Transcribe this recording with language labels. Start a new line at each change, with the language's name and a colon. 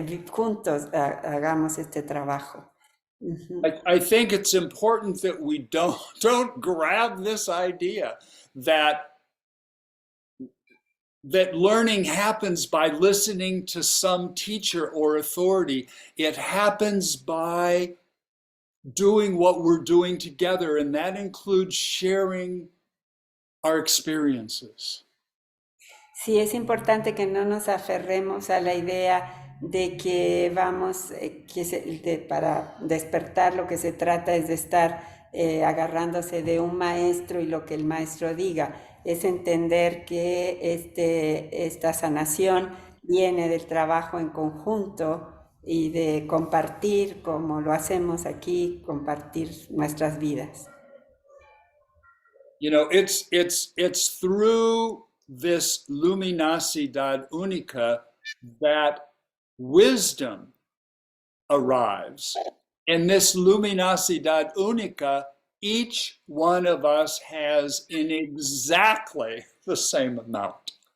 Spanish: Juntos hagamos este trabajo. Ujú.
English: I think it's important that we don't grab this idea that that learning happens by listening to some teacher or authority. It happens by doing what we're doing together, and that includes sharing our experiences.
Spanish: Sí, es importante que no nos aferremos a la idea de que vamos, para despertar lo que se trata es de estar agarrándose de un maestro y lo que el maestro diga. Es entender que esta sanación viene del trabajo en conjunto y de compartir, como lo hacemos aquí, compartir nuestras vidas.
English: You know, it's through this
Spanish: luminosidad única
English: that wisdom arrives. And this
Spanish: luminosidad única,
English: each one of us has in exactly the same amount.